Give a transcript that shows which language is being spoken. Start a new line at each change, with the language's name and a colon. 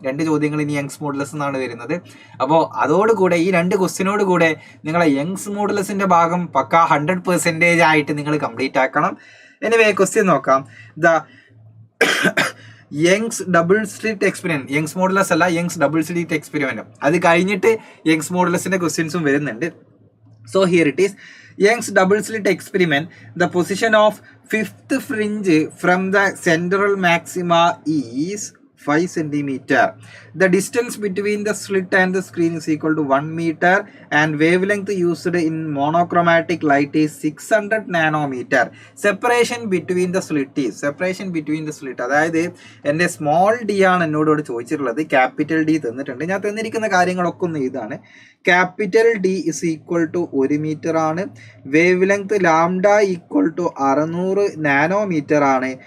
Malayalam: 2 ചോദ്യങ്ങൾ ഇനി Young's modulus എന്നാണ് വരുന്നത്. അപ്പോൾ അതോടുകൂടെ ഈ 2 ക്വസ്റ്റ്യനോട് കൂടെ നിങ്ങളെ യങ്സ് മോഡുലസിന്റെ ഭാഗം പക്ക 100% ആയിട്ട് നിങ്ങൾ കംപ്ലീറ്റ് ആക്കണം. എനിവേ, ക്വസ്റ്റ്യൻ നോക്കാം. Young's double slit experiment, Young's modulus അല്ല, യങ്സ് ഡബിൾ സ്ലിറ്റ് എക്സ്പെരിമെന്റ്. അത് കഴിഞ്ഞിട്ട് യങ്സ് മോഡുലസിന്റെ ക്വസ്റ്റ്യൻസും വരുന്നുണ്ട്.
English: So here it is, Young's double slit experiment. The position of fifth fringe from the central maxima is 5 centimeter. The distance between the slit and the screen is equal to 1 meter and wavelength used in monochromatic light is 600 nanometer. Separation between the slit
Malayalam: is, separation between the slit, അതായത് എൻ്റെ small D ആണ് എന്നോട് ചോദിച്ചിട്ടുള്ളത്, capital D തന്നിട്ടുണ്ട്. ഞാൻ തന്നിരിക്കുന്ന കാര്യങ്ങളൊക്കെ ഒന്ന് ഇതാണ്. Capital D is equal to 1 metre ആണ്, wave length lambda equal to 600 nanometre ആണ്.